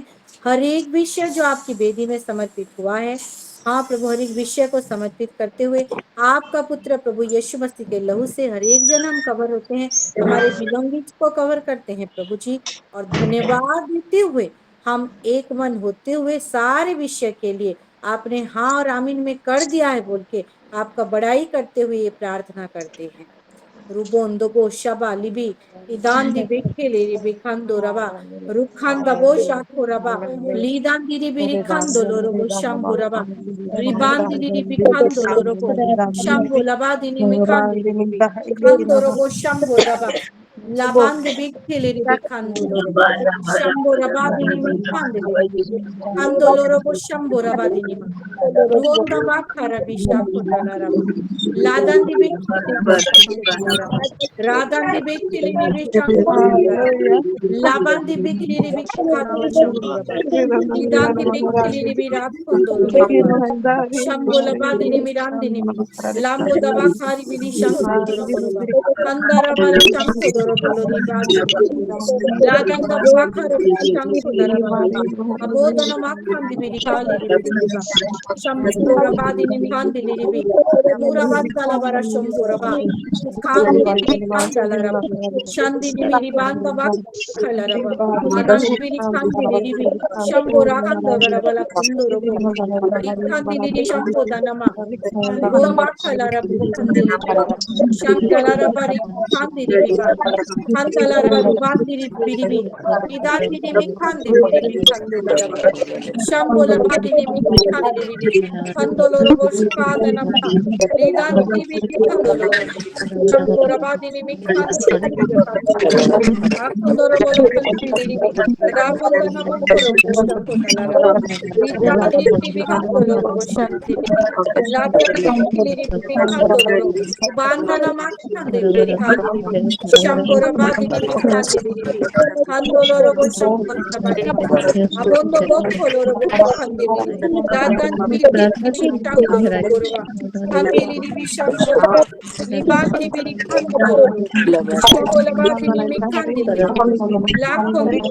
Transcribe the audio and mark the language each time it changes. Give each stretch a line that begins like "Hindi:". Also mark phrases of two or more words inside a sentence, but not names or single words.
Hindi: हर एक विषय जो आपकी वेदी में समर्पित हुआ है, हाँ प्रभु, हर एक विषय को समर्पित करते हुए आपका पुत्र प्रभु यीशु मसीह के लहू से हर एक जन हम कवर होते हैं, हमारे बिलोंगिंग्स को कवर करते हैं प्रभु जी। और धन्यवाद देते हुए हम एक मन होते हुए सारे विषय के लिए आपने हाँ और आमीन में कर दिया है बोल के आपका बड़ाई करते हुए ये प्रार्थना करते हैं। Rubondo bo shaba libi idandi bekele libi kando raba rukhanda bo shako raba lidandi libi rikando lorobo shambo raba ribandi libi kando lorobo shambo labadi ni mikandi libi kando robo shambo raba labandi bekele libi kando lorobo shambo rabadi ni mikandi libi kando lorobo shambo rabadi ni Ruonda bakara bishako dalaraba ladan di bekele Radan di bekili ni bichango Laban di bekili ni bichango Shamburaba Lidan di bekili ni biratkondo Shambo labadi ni mirandi ni Lambo dabakari bili shango doroba Kandara bala shango dorobolo libadi Ladan da bakara bili shango daraba Abodana makandi bili kali bili Shambo rabadi ni mikandi libi Pura bandala bara shomburaba Kandi biri kandalaraba Shandi biri banda bak kalaraba Anandi biri kandi biri Shambora kandalaraba la kundorobo Kandi biri shambo danama Bomba kalaraba kandi biri Shandalaraba ri kandi biri ba Kandalaraba rubandi biri Idandi biri kandi biri kandalaraba Shambola badi biri kandi biri Kandolorobo shkadanama Lidandi biri kandolorobo Shambora badi ni mikandi ni mikandi akondoro bolo kandi ni rabanda na makoro shako talara vidandi ni mikandolo bolo shanti ni lada ni mikandolo banda na makandi ni hali shambora badi ni mikandi ni kandolo bolo shambora badi abondo bokolo bolo kandi ni lada ni mikandolo bolo kamili ni shambora libandi ni kandolo Shambola badi ni mikandi ni lakon